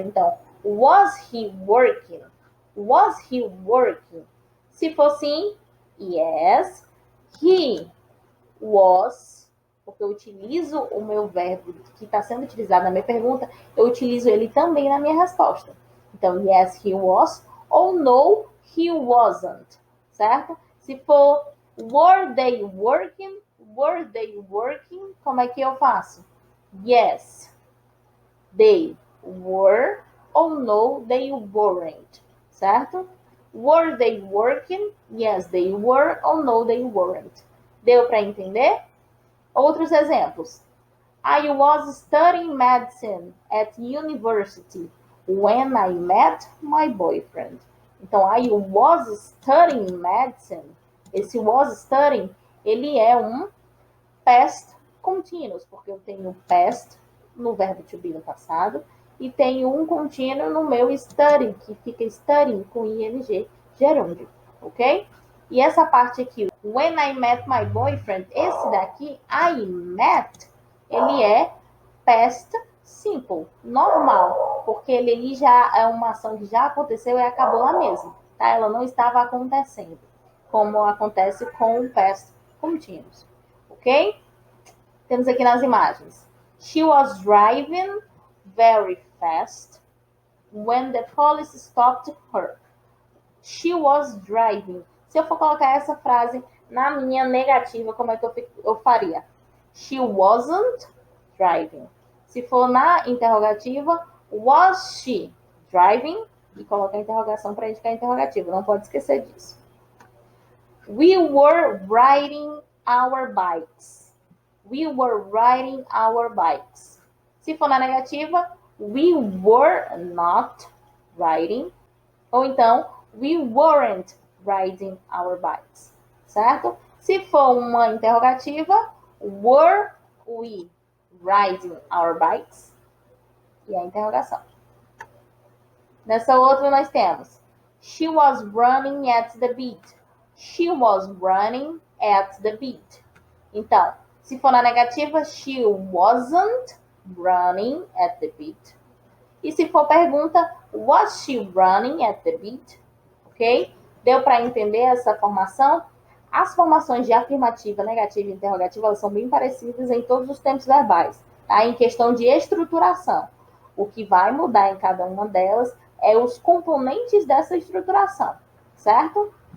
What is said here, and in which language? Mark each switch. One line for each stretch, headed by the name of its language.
Portuguese: Então,
English: was he working? Was he working?
Portuguese: Se for sim,
English: yes, he was,
Portuguese: porque eu utilizo o meu verbo que está sendo utilizado na minha pergunta, eu utilizo ele também na minha resposta. Então,
English: yes, he was,
Portuguese: ou
English: no, he wasn't,
Portuguese: certo? Se for
English: were they working? Were they working?
Portuguese: Como é que eu faço?
English: Yes, they were,
Portuguese: ou
English: no, they weren't,
Portuguese: certo?
English: Were they working? Yes, they were,
Portuguese: ou
English: no, they weren't.
Portuguese: Deu para entender? Outros exemplos.
English: I was studying medicine at university when I met my boyfriend.
Portuguese: Então,
English: I was studying medicine.
Portuguese: Esse
English: was studying,
Portuguese: ele é um past continuous, porque eu tenho past no verbo to be no passado e tenho um contínuo no meu study, que fica studying com ing gerúndio, ok? E essa parte aqui,
English: when I met my boyfriend,
Portuguese: esse daqui,
English: I met,
Portuguese: ele é past simple, normal, porque ele já é uma ação que já aconteceu e acabou lá mesmo, tá? Ela não estava acontecendo, como acontece com o past continuous, ok? Temos aqui nas imagens.
English: She was driving very fast when the police stopped her. She was driving.
Portuguese: Se eu for colocar essa frase na minha negativa, como é que eu faria?
English: She wasn't driving.
Portuguese: Se for na interrogativa,
English: was she driving?
Portuguese: E coloca a interrogação para indicar a interrogativa. Não pode esquecer disso.
English: We were riding our bikes. We were riding our bikes.
Portuguese: Se for na negativa,
English: we were not riding.
Portuguese: Ou então,
English: we weren't riding our bikes.
Portuguese: Certo? Se for uma interrogativa,
English: were we riding our bikes?
Portuguese: E a interrogação. Nessa outra nós temos
English: she was running at the beat. She was running at the beat.
Portuguese: Então, se for na negativa,
English: she wasn't running at the beat.
Portuguese: E se for pergunta,
English: was she running at the beat? Ok?
Portuguese: Deu para entender essa formação? As formações de afirmativa, negativa e interrogativa, elas são bem parecidas em todos os tempos verbais, tá? Em questão de estruturação. O que vai mudar em cada uma delas é os componentes dessa estruturação, certo?